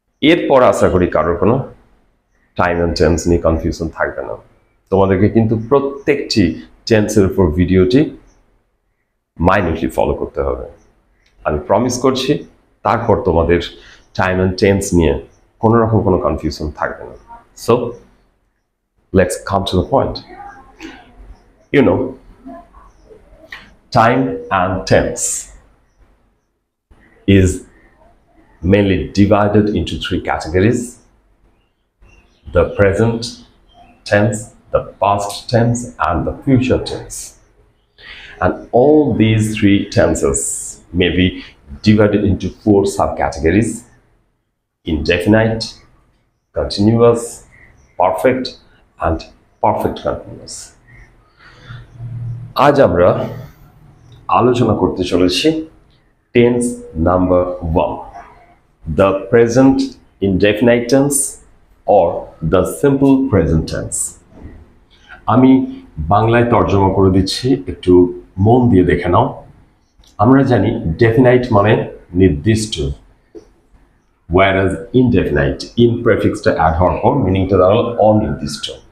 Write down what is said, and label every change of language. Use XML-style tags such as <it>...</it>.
<bn>এরপর আশা করি কারোর কোনো টাইম অ্যান্ড টেন্স নিয়ে কনফিউশন থাকবে না। তোমাদেরকে কিন্তু প্রত্যেকটি টেন্সের উপর ভিডিওটি মাইনিউটলি ফলো করতে হবে। আমি প্রমিস করছি তারপর তোমাদের টাইম অ্যান্ড টেন্স নিয়ে কোনো রকম কোনো কনফিউশন থাকবে না।</bn> <en>So let's come to the point. You know, time and tense is mainly divided into 3 categories: the present tense, the past tense, and the future tense. And all these three tenses may be divided into four subcategories: indefinite, continuous, perfect, and perfect continuous.</en> <bn>আজ আমরা আলোচনা করতে চলেছি tense number 1,</bn> <en>the present indefinite tense or the simple present tense.</en> <bn>আমি বাংলায় তর্জমা করে দিচ্ছি, একটু মন দিয়ে দেখে নাও। আমরা জানি ডেফিনাইট মানে নির্দিষ্ট,</bn> <en>whereas</en> <bn>indefinite in প্রেফিক্সটা অ্যাড হওয়ার পর মিনিংটা দাঁড়ালো অনির্দিষ্ট।</bn>